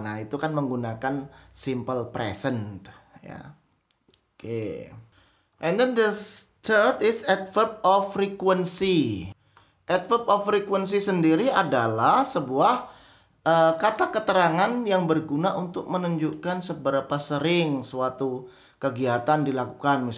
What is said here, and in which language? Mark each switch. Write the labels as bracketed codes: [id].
[id] Nah, itu kan menggunakan simple present ya. Oke. [en] And then the third is adverb of frequency. [id] Adverb of frequency sendiri adalah sebuah kata keterangan yang berguna untuk menunjukkan seberapa sering suatu kegiatan dilakukan.